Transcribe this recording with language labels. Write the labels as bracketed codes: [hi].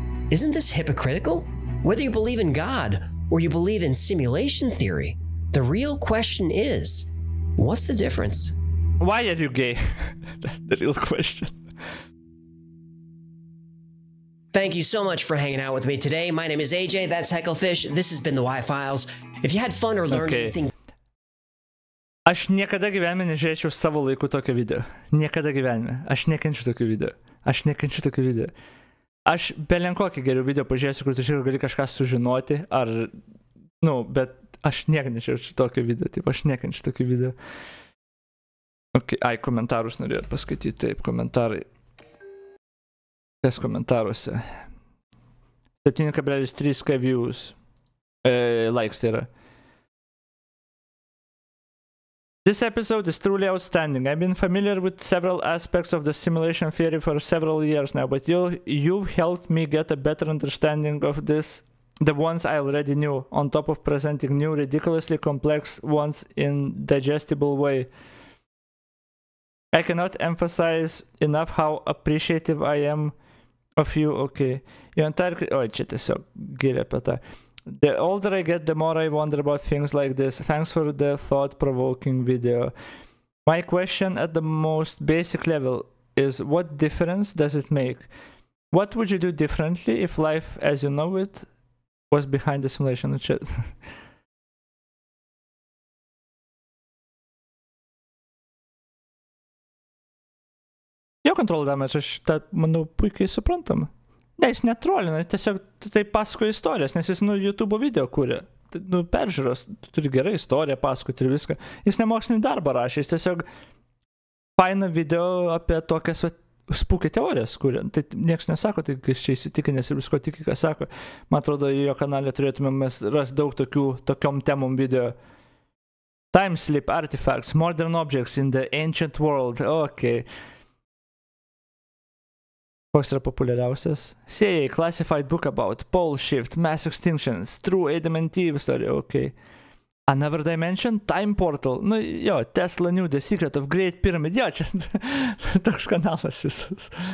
[en] Isn't this hypocritical? Whether you believe in God or you believe in simulation theory, the real question is, what's the difference? Why are you gay? That's the real question. Thank you so much for hanging out with me today. My name is AJ, that's Hecklefish. This has been the Y-Files. If you had fun or learned anything... [lt] Aš niekada gyvenime nežiūrėčiau savo laiku tokio video. Niekada gyvenime. Aš nekenčiu tokio video. Aš nekenčiu tokio video. Aš belenkokį geriau video pažiūrėsiu, kur tu šiek gali kažką sužinoti, ar... Nu, bet aš nekenčiu tokio video, taip, aš nekenčiu tokio video. Okay. Ai, komentarus norėjot paskaityti, taip, komentarai. Kas komentaruose? 7,3k views. Likes tai yra. [en] This episode is truly outstanding. I've been familiar with several aspects of the simulation theory for several years now, but you've helped me get a better understanding of the ones I already knew, on top of presenting new, ridiculously complex ones in digestible way. I cannot emphasize enough how appreciative I am of you. Okay. Your entire... [lt] Oh, čia tiesiog giria apie tą. [en] The older I get, the more I wonder about things like this. Thanks for the thought-provoking video. My question at the most basic level is, what difference does it make? What would you do differently if life as you know it was behind the simulation? [lt] Jo control damage, aš tą, manau, puikiai suprantam. Ne, jis netrolina, tiesiog tai pasakoja istorijas, nes jis, YouTube video kūrė. Peržiūros, turi gerą istoriją pasakoti ir viską. Jis nemokslinį darbą rašė, jis tiesiog faina video apie tokias spūkį teorijas kūrė. Tai nieks nesako, tai kai čia įsitikinęs ir visko tiki, ką sako. Man atrodo, jo kanale turėtume mes rasti daug tokiom temom video. [en] Time slip artifacts, modern objects in the ancient world. Okay. [lt] Koks yra populiariausias? [en] CA, classified book about pole shift, mass extinctions, true ADMT story, okay. Another dimension, time portal. Jo, Tesla knew the secret of Great Pyramid. [lt] Jo, čia toks kanalas visas.